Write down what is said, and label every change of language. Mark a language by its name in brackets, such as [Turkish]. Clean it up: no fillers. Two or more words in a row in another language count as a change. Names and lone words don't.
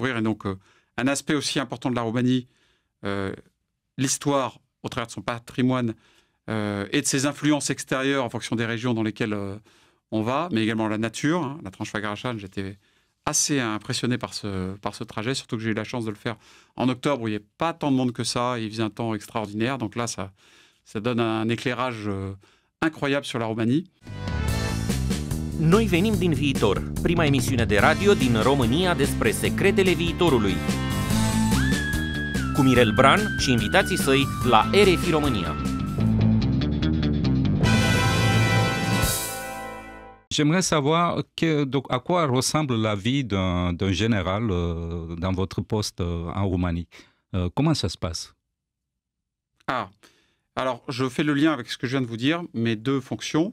[French] Et donc, un aspect aussi important de la Roumanie, l'histoire au travers de son patrimoine et de ses influences extérieures en fonction des régions dans lesquelles on va, mais également la nature. La Transfăgărășan, j'étais assez impressionné par ce trajet, surtout que j'ai eu la chance de le faire en octobre où il n'y avait pas tant de monde que ça, il faisait un temps extraordinaire, donc là ça donne un éclairage incroyable sur la Roumanie. [Romanian] Noi venim din viitor, prima emisiune de radio din România despre secretele viitorului. Cu Mirel Bran și invitații săi la RFI România. [French] J'aimerais savoir à quoi ressemble la vie d'un général dans votre poste en Roumanie. Comment ça se passe? Alors, je fais le lien avec ce que je viens de vous dire, mes deux fonctions.